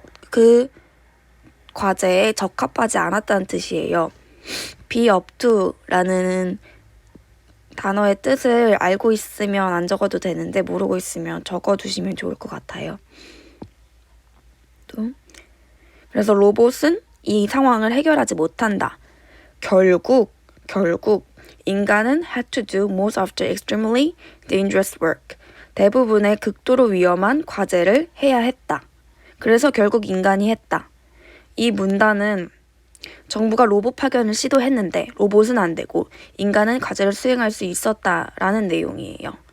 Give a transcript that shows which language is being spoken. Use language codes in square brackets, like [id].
[ko] 그 과제에 적합하지 않았다는 뜻이에요. be up to라는 단어의 뜻을 알고 있으면 안 적어도 되는데 모르고 있으면 적어두시면 좋을 것 같아요. 그래서 로봇은 이 상황을 해결하지 못한다. 결국 인간은 [en] had to do most of the extremely dangerous work. [ko] 대부분의 극도로 위험한 과제를 해야 했다. 그래서 결국 인간이 했다. 이 문단은 정부가 로봇 파견을 시도했는데 로봇은 안 되고 인간은 과제를 수행할 수 있었다라는 내용이에요.